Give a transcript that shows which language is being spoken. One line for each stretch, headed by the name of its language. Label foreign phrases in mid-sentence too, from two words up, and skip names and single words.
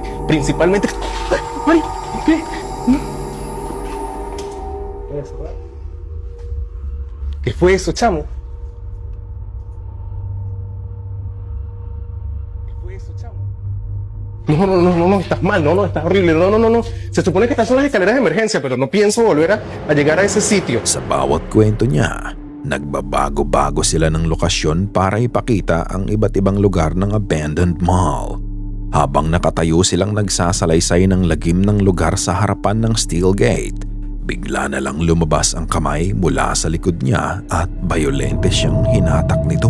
Spanish: Principalmente... ¡Ay, Mari! ¿Qué? ¿Qué fue eso, chamo? ¿Qué fue eso, chamo? No, estás mal, no, estás horrible, no. Se supone que estas son las escaleras de emergencia, pero no pienso volver a llegar a ese sitio.
Filipino: Sa bawat kwento niya, nagbabago-bago sila ng lokasyon para ipakita ang iba't ibang lugar ng
English: abandoned mall.
Filipino: Habang nakatayo silang nagsasalaysay ng lagim ng lugar sa harapan ng
English: steel gate,
Filipino: bigla na lang lumabas ang kamay mula sa likod niya at bayolente siyang hinatak nito.